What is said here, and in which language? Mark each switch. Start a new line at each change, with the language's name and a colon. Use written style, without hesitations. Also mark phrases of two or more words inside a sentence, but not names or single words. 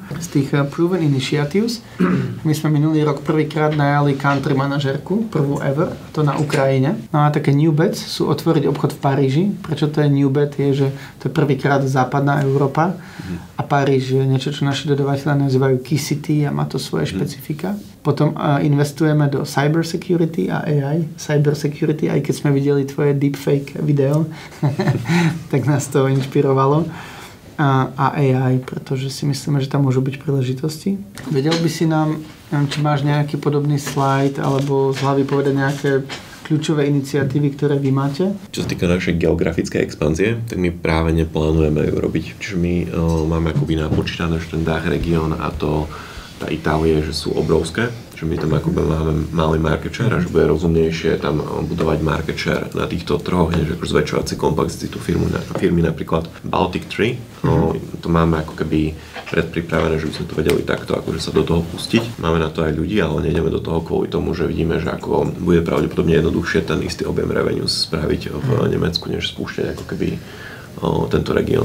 Slovak: Z tých
English: proven initiatives
Slovak: my sme minulý rok prvýkrát najali country manažerku, prvú ever, to na Ukrajine. No a také
English: new bets
Slovak: sú otvoriť obchod v Paríži. Prečo to je
English: new bet?
Slovak: Je, že to je prvýkrát západná Európa a Paríž je niečo, čo naši dodavateľe nazývajú
English: key city
Slovak: a má to svoje špecifika. Potom investujeme do
English: cyber security
Slovak: a AI.
English: Cyber security,
Slovak: aj keď sme videli tvoje deepfake video, tak nás to inšpirovalo. A AI, pretože si myslíme, že tam môžu byť príležitosti. Vedel by si nám, neviem, či máš nejaký podobný slajd, alebo z hlavy povedať nejaké kľúčové iniciatívy, ktoré vy máte? Čo sa týka našej geografickej expanzie, tak my práve neplánujeme ju robiť. Čiže my máme akoby napočítané ten DACH región a to tá Itálie, že sú obrovské, že my tam akoby máme malý
English: market share
Slovak: a že bude rozumnejšie tam budovať
English: market share
Slovak: na týchto trhoch, než ako zväčšovať si komplexitu firmy napríklad Baltic 3. To máme ako keby predpripravené, že by sme to vedeli takto, akože sa do toho pustiť. Máme na to aj ľudí, ale nejdeme do toho kvôli tomu, že vidíme, že ako bude pravdepodobne jednoduchšie ten istý objem revenue spraviť v Nemecku, než spúšťať ako keby tento región.